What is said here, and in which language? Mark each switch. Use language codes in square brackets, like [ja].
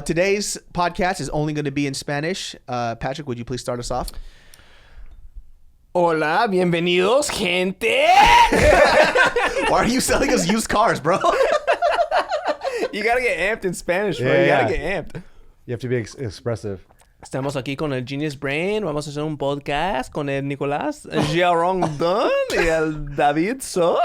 [en] Today's podcast is only going to be in Spanish. Patrick, would you please start us off? [es] Hola, bienvenidos, gente. [en] Why are you selling us used cars, bro? You gotta get amped in Spanish, bro. You gotta get amped. You have to be expressive. [es] Estamos aquí con el GeniusBrain. Vamos a hacer un podcast con el Nicolás, Jerome Dunn y el David So.